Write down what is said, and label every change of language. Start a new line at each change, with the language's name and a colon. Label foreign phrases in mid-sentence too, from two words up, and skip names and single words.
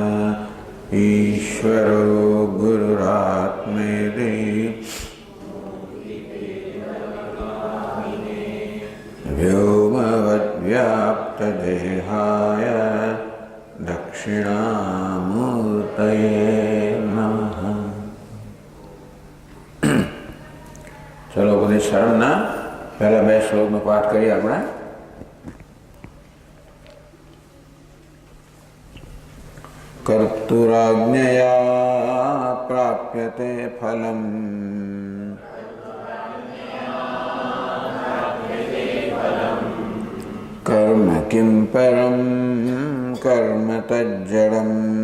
Sanskrit: ईश्वरो गुरुरात्मेति व्योमवद्व्याप्तदेहाय दक्षिणामूर्तये नमः।
Gujarati: चलो बધી શરણના પહેલા બે શ્લોકનો પાઠ કરીએ આપણે।
Sanskrit: कर्तुराज्ञया प्राप्यते फलम् कर्म किं परं कर्म तज्जडम्।